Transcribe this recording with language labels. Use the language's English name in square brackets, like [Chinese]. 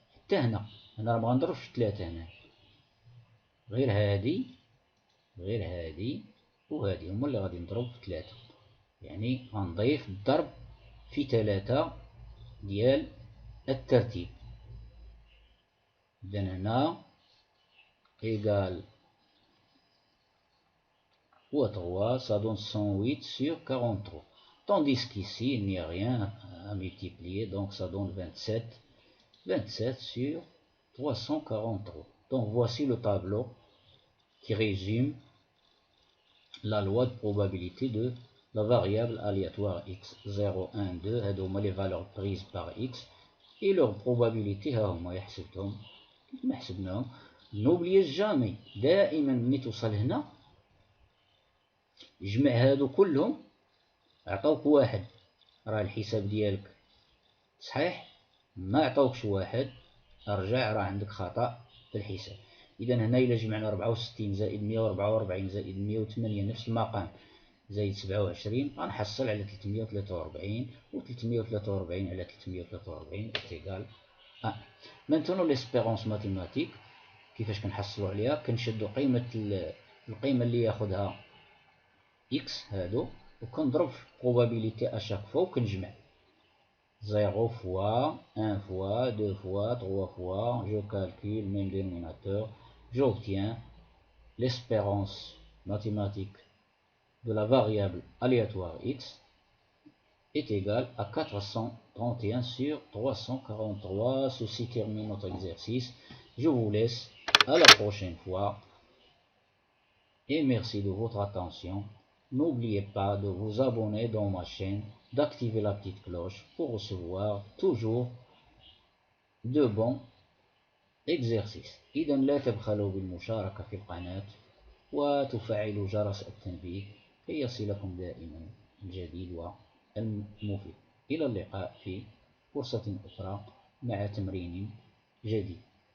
[Arabic] حتى هنا راه مغنضربش في 3 هنا، غير هادي وهادي هما اللي غادي نضرب في 3. يعني غنضيف الضرب في 3 ديال الترتيب. إذا هنا [French] égal fois 3, ça donne 108 sur 43. Tandis qu'ici, il n'y a rien à multiplier, donc ça donne 27 sur 343. Donc voici le tableau qui résume la loi de probabilité de la variable aléatoire x. 0, 1, 2, [Arabic] هادوما [French] les valeurs prises par x et leur probabilité [Arabic] ها هما يحسبتهم كما حسبناهم. [French] N'oubliez jamais [Arabic] دائما ملي توصل هنا جمع هادو كلهم عطاوك واحد، راه الحساب ديالك صحيح. ما عطاوكش واحد ارجع، راه عندك خطأ في الحساب. إذا هنا إلا جمعنا 64 زائد 144 زائد 108 نفس المقام زائد 27 غنحصل على 343، و 343 على 343 إيكال 1. [French] Maintenant l'espérance mathématique [Arabic] كيفاش كنحصلوا عليها؟ كنشدو قيمة القيمة اللي ياخدها [French] x [Arabic] هادو وكنضرب في [French] probabilité à chaque fois [Arabic] وكنجمع [French] 0 fois 1 fois 2 fois 3 fois, je calcule même dénominateur, j'obtiens l'espérance mathématique de la variable aléatoire x est égale à 431 sur 343. Ceci termine notre exercice. Je vous laisse à la prochaine fois et merci de votre attention. N'oubliez pas de vous abonner dans ma chaîne, d'activer la petite cloche pour recevoir toujours de bons exercices. [Arabic] إذا لا تبخلوا بالمشاركة في القناة وتفعلوا جرس التنبيه كي يصلكم دائما الجديد والمفيد. إلى اللقاء في فرصة أخرى مع تمرين جديد.